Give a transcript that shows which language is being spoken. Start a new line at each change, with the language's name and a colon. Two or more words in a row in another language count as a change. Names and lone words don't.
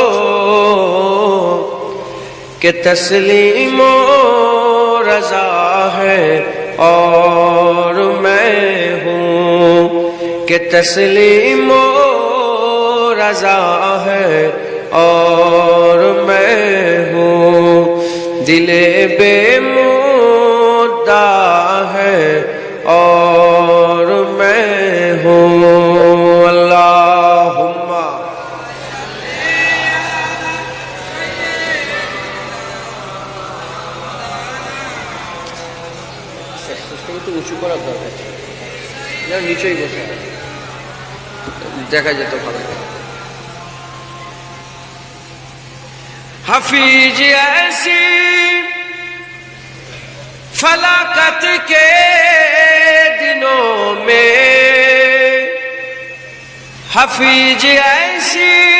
Urdu: کہ تسلیم و رضا ہے اور میں ہوں، کہ تسلیم و رضا ہے اور میں ہوں، دل بے مدعا ہے اور میں ہوں۔
Bangla: اللہم একটু উঁচু করার দরকার, নিচেই বসে দেখা যেত ভালো।
Urdu: حفیظ ایسی فلاکت کے دنوں میں، حفیظ ایسی